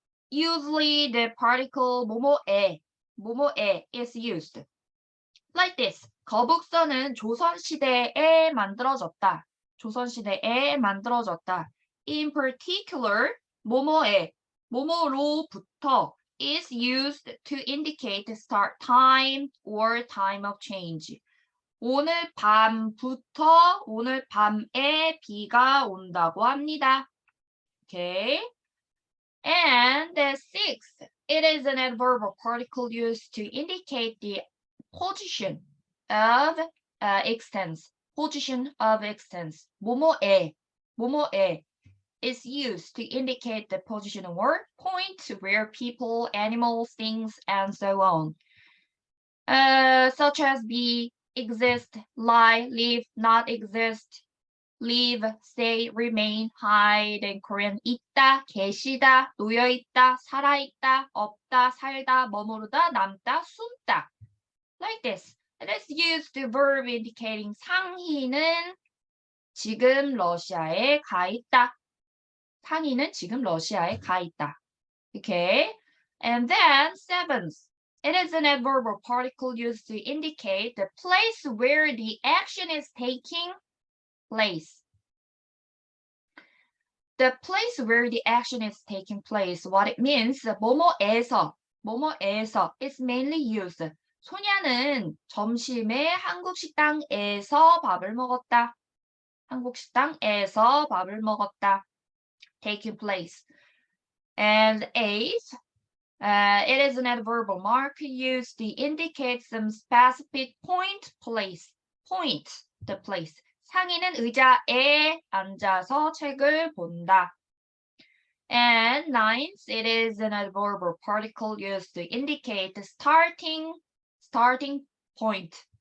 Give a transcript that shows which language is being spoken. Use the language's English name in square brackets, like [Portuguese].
[English] Usually the particle 뭐뭐에 뭐뭐에 is used. Like this. [Korean] 거북선은 조선시대에 만들어졌다. 조선시대에 만들어졌다. [English] In particular, [Korean] 뭐뭐에, 뭐뭐로부터 [English] is used to indicate the start time or time of change. [Korean] 오늘 밤부터 오늘 밤에 비가 온다고 합니다. [English] Okay. And the sixth, it is an adverbial particle used to indicate the position of extents. Position of extents. 뭐뭐에 is used to indicate the position or point where people, animals, things, and so on. Such as be, exist, lie, live, not exist, live, stay, remain, hide, in Korean [Korean] 있다, 계시다, 놓여있다, 살아있다, 없다, 살다, 머무르다, 남다, 숨다. [English] Like this. It is used to verb indicating [Korean] 상희는 지금 러시아에 가 있다. 상희는 지금 러시아에 가 있다. [English] Okay. And then seventh. It is an adverbial particle used to indicate the place where the action is taking place. The place where the action is taking place. What it means, 뭐뭐에서 is mainly used. [Korean] 소냐는 점심에 한국 식당에서 밥을 먹었다. 한국 식당에서 밥을 먹었다. [English] Taking place. And eighth, it is an adverbial mark used to indicate some specific point, place. Point, the place. [Korean] 상희는 의자에 앉아서 책을 본다. [English] And ninth, it is an adverbial particle used to indicate the starting point.